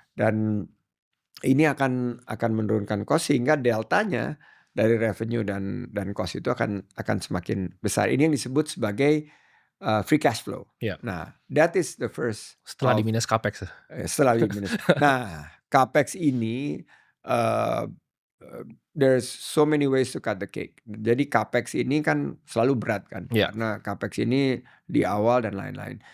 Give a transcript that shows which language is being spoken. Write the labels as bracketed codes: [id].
[id] Dan ini akan menurunkan cost, sehingga deltanya dari revenue dan cost itu akan semakin besar. Ini yang disebut sebagai free cash flow. Ya. [en] Nah, that is the first. [id] Setelah di minus capex. Setelah di minus. Nah, capex ini [en] there's so many ways to cut the cake. [id] Jadi capex ini kan selalu berat kan, Ya. karena capex ini di awal dan lain-lain.